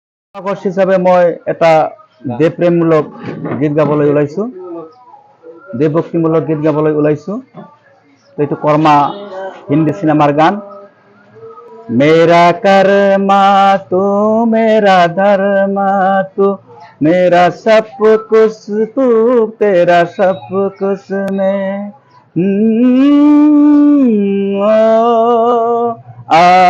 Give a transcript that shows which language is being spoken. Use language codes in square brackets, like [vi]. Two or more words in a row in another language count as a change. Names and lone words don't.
[as] আকৰ্ষ হিচাপে মই এটা দেশপ্ৰেমমূলক গীত গাবলৈ ওলাইছো, দেশভক্তিমূলক গীত গাবলৈ ওলাইছো। এইটো কৰ্মা হিন্দী চিনেমাৰ গান। [hi] मेरा कर्मा तू मेरा धर्मा तू मेरा सब कुछ तू तेरा सब कुछ में आ